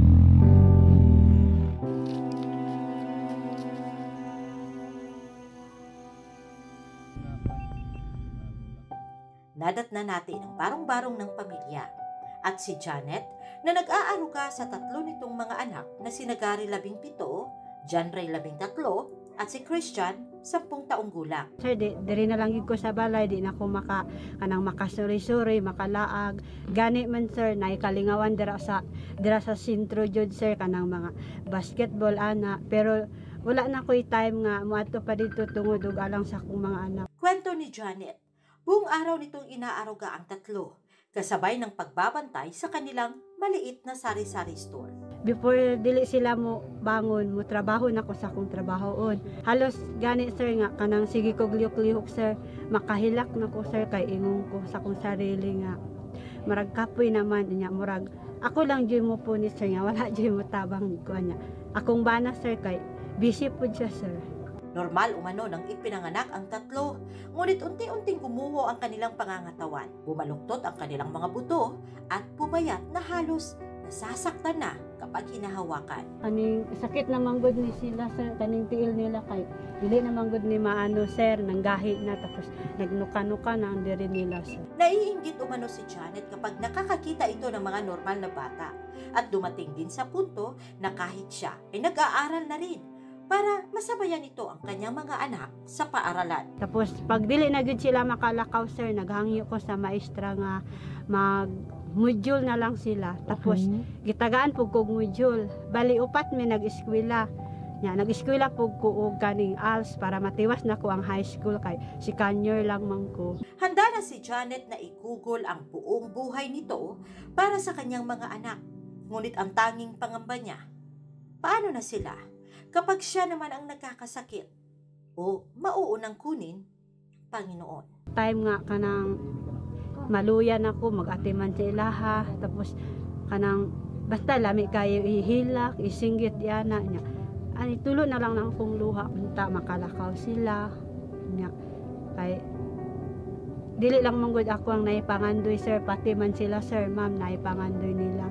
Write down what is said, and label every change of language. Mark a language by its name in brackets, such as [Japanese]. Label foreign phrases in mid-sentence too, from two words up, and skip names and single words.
[Filipino] Nadatna natin ang barong-barong ng pamilya at si Janet na nag-aaruga sa 3 nitong mga anak na si Nagari 17, John Ray 13 at si Christian 10 taong gulang. [Cebuano] Sir, di rin na lang ko sa balay, di na ako kanang makasuri-suri, makalaag. Gani man sir, naikalingawan dira sa sentro jud sir, kanang mga basketball ana. Pero wala na ko'y time nga moadto pa dito tungod og alang sa akong mga anak. [Filipino] Kwento ni Janet, buong araw nitong inaaruga ang 3, kasabay ng pagbabantay sa kanilang maliit na sari-sari store. [Cebuano] Before dili sila mo bangon, mo trabaho na ko sa akong trabahoon. Halos gani sir nga kanang sige ko lihok-lihok sir, makahilak na ko sir kay ingon ko sa akong sarili nga murag kapoy naman niya, murag ako lang jud mo po ni sir nga wala jud mo tabang ko niya. Akong bana sir kay busy pud siya sir. [Filipino] Normal umano nang ipinanganak ang 3, ngunit unti-unting gumuho ang kanilang pangangatawan, bumaluktot ang kanilang mga buto at pumayat na halos nasasaktan na kapag hinahawakan. [Cebuano] Kaning sakit na manggod ni sila sir, kaning tiil nila kay dili na manggod ni maano sir, nanggahi na tapos nagnuka-nuka na ang diri nila sir. [Filipino] Naiinggit umano si Janet kapag nakakakita ito ng mga normal na bata at dumating din sa punto na kahit siya ay nag-aaral na rin para masabayan ito ang kanyang mga anak sa paaralan. [Cebuano] Tapos pag dili na gud sila makalakaw sir, naghangyo ko sa maestra nga mag-module na lang sila. Tapos gitagaan pug kog module. Bali 4 mi nag-eskwela. Nya nag-eskwela pug ko og kaning ALS para matiwas na ko ang [English] high school [Cebuano] kay si senior lang man ko. [Filipino] Handa na si Janet na igugol ang buong buhay nito para sa kanyang mga anak. Ngunit ang tanging pangamba niya, paano na sila kapag siya naman ang nagkakasakit o mauunang kunin, Panginoon? [Cebuano] Time nga kanang maluyan ako, mag-atiman sa ilaha, tapos kanang basta lami kayo ihilak, isinggit yana niya. Ani tulo na lang ng akong luha, punta makalakaw sila niya. Kay dili lang manggod ako ang naipangandoy sir, pati man sila sir, ma'am, naipangandoy nila.